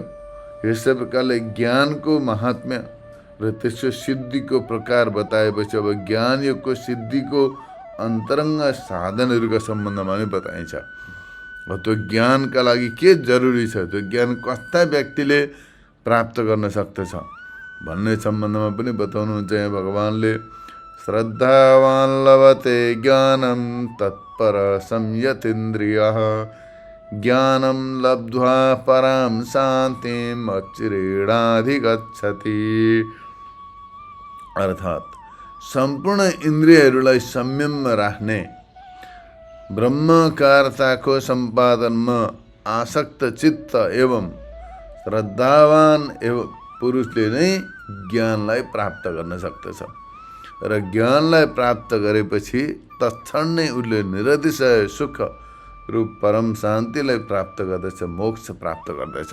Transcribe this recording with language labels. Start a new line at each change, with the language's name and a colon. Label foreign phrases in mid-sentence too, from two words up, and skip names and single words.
Nepali: यस्तै प्रकारले ज्ञानको महात्म्य र त्यसको सिद्धिको प्रकार बताएपछि अब ज्ञान योगको सिद्धिको अन्तरङ्ग साधनहरूका सम्बन्धमा नै बताइन्छ। त्यो ज्ञानका लागि के जरुरी छ, त्यो ज्ञान कस्ता व्यक्तिले प्राप्त गर्न सक्दछ भन्ने सम्बन्धमा पनि बताउनुहुन्छ यहाँ भगवानले।
Sanskrit: श्रद्धावान लभते ज्ञानम तत्पर संयतीन्द्रियः ज्ञानम लब्ध्वा पराम शान्तिम अचिरेणाधिगच्छति।
Nepali: अर्थात् सम्पूर्ण इन्द्रियहरूलाई संयममा राख्ने, ब्रह्मकारताको सम्पादनमा आसक्त चित्त एवं श्रद्धावान एवं पुरुषले नै ज्ञानलाई प्राप्त गर्न सक्दछ र ज्ञानलाई प्राप्त गरेपछि तत्क्षण नै उसले निरतिशय सुख रूप परम शान्तिलाई प्राप्त गर्दछ, मोक्ष प्राप्त गर्दछ।